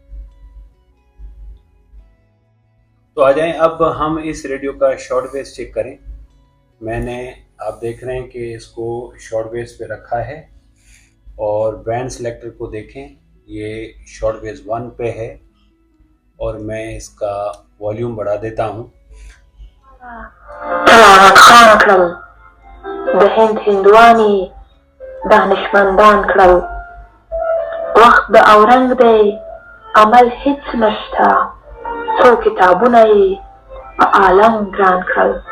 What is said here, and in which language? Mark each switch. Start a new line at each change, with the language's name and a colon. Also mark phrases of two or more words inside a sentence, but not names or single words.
Hindi: तो आ जाएं, अब हम इस रेडियो का
English: short waves
Hindi: चेक करें। मैंने, आप देख रहे हैं कि इसको
English: short waves
Hindi: पे रखा है और
English: band selector
Hindi: को देखें, ये
English: short waves
Hindi: 1 पे है और मैं इसका वॉल्यूम बढ़ा देता हूँ।
Pashto: وقت د اورنګ دی عمل هیڅ نشته څو کتابونه یې په عالم ګران کړل